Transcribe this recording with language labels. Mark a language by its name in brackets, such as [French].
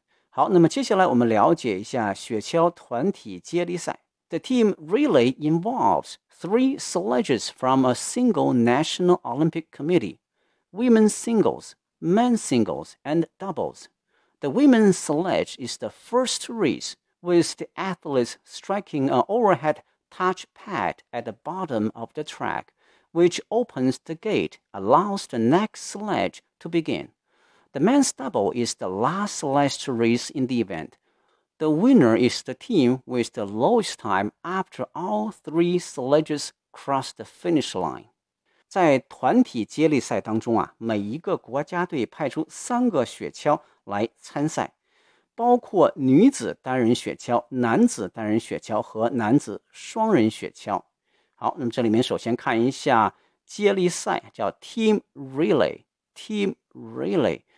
[Chinese] 好，那么接下来我们了解一下雪橇团体接力赛。 [English] The team relay involves three sledges from a single National Olympic Committee, women's singles,Men's singles and doubles. The women's sledge is the first to race, with the athletes striking an overhead touch pad at the bottom of the track, which opens the gate, allows the next sledge to begin. The men's double is the last sledge to race in the event. The winner is the team with the lowest time after all three sledges cross the finish line. [Chinese] 在团体接力赛当中每一个国家队派出三个雪橇来参赛，包括女子单人雪橇、男子单人雪橇和男子双人雪橇。好，那么这里面首先看一下接力赛，叫 Team Relay, Team Relay。